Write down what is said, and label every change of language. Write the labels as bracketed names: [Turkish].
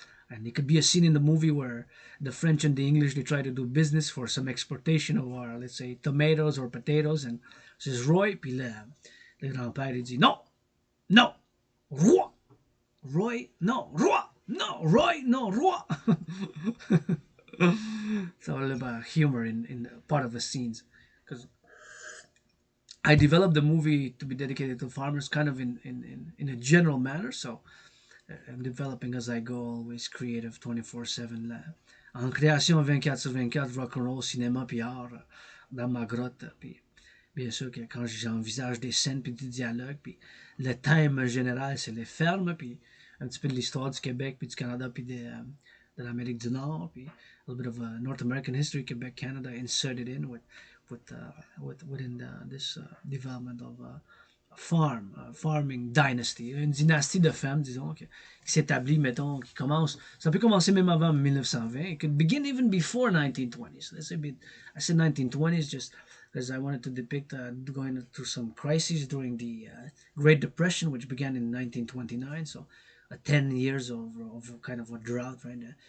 [English] And it could be a scene in the movie where the French and the English, they try to do business for some exportation of our, let's say, tomatoes or potatoes. And says Roy, [French] puis le grand-père, il dit, non, Roi. [English] Roy, non, Roi. No, Roy, no, Roi. So a little about humor in part of the scenes. Because I developed the movie to be dedicated to farmers kind of in a general manner. So I'm developing as I go, always creative 24/7. [French] Là. En création 24/24, rock'n'roll, cinéma puis art dans ma grotte. Puis bien sûr que quand j'envisage des scènes puis du dialogue, puis le thème général, c'est les fermes, puis un petit peu de l'histoire du Québec puis du Canada puis de l'Amérique du Nord, puis [English] a little bit of North American history, Quebec, Canada inserted in within this development of farming dynasty, [French] une dynastie de femmes, disons, qui s'établit, mettons, qui commence, ça peut commencer même avant 1920, [English] it could begin even before 1920s. Let's say, I said 1920s just because I wanted to depict going through some crises during the Great Depression, which began in 1929, so 10 years of kind of a drought, right?